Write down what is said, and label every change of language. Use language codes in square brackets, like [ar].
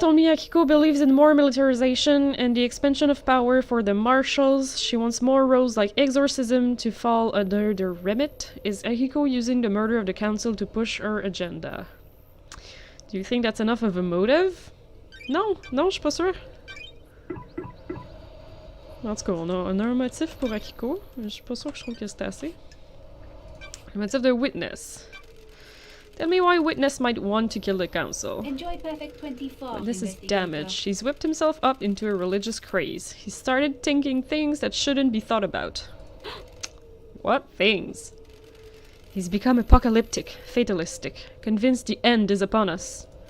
[en] told me Akiko believes in more militarization and the expansion of power for the marshals. She wants more roles like exorcism to fall under their remit. Is Akiko using the murder of the council to push her agenda? Do you think that's enough of a motive? [fr] Non, non, je suis pas sûre. En tout cas, on a un motif pour Akiko. Je suis pas sûre que je trouve que c'est assez. Le motif de Witness. [en] Tell me why Witness might want to kill the council. Enjoy Perfect 24. Witness is investigator. damaged. He's whipped himself up into a religious craze. He started thinking things that shouldn't be thought about. What things? He's become apocalyptic, fatalistic, convinced the end is upon us.